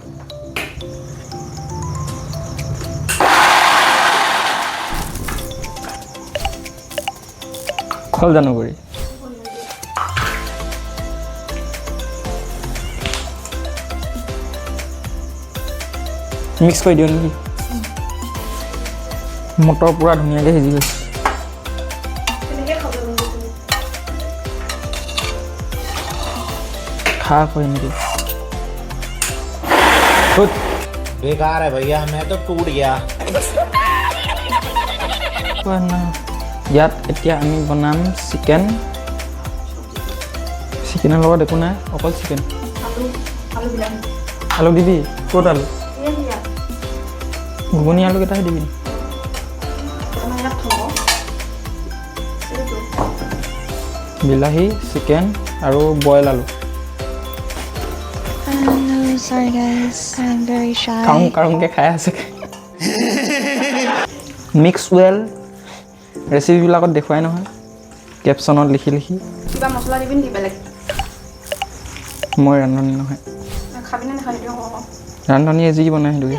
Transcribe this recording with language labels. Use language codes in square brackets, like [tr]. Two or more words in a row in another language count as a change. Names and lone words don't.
[as] হল জানো কৰি মিক্স কৰি দিওঁ নেকি মটৰ পুৰা ধুনীয়াকৈ সিজি গৈছে খা কৰি নেকি [hi] बेकार है भैया मैं तो टूट गया [as] ইয়াত এতিয়া আমি বনাম চিকেন চিকেনৰ লগত একো নাই অকল চিকেন আলু দিবি ক'ত আলু ঘুগুনি আলু কেইটাহে দিবি বিলাহী চিকেন আৰু বইল আলু [en] Sorry guys, I'm very shy. [as] কাৰুংকৈ খাই আছে মিক্স ৱেল ৰেচিপিবিলাকত দেখুৱাই নহয় কেপশ্যনত লিখি লিখি কিবা মছলা দিবি নেকি বেলেগ মই ৰান্ধনি নহয় খাবি নে নাখাবি ৰান্ধনিয়ে যি বনাই সেইটো